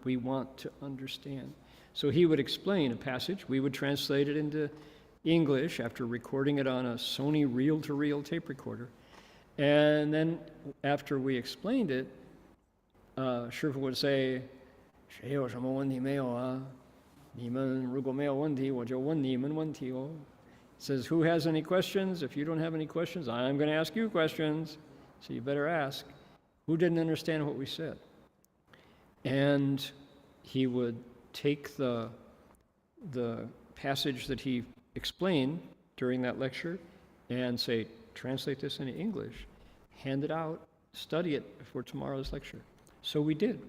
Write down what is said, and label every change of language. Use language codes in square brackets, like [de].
[en] We want to understand. So he would explain a passage. We would translate it into English after recording it on a Sony reel-to-reel tape recorder. And then after we explained it, Sherpa would say, [zh] 谁有什么问题没有啊? 你们如果没有问题，我就问你们问题哦. [en] Says, who has any questions? If you don't have any questions, I'm going to ask you questions. So you better ask. Who didn't understand what we said? And he would take the passage that he explained during that lecture and say, translate this into English, hand it out, study it for tomorrow's lecture. So we did.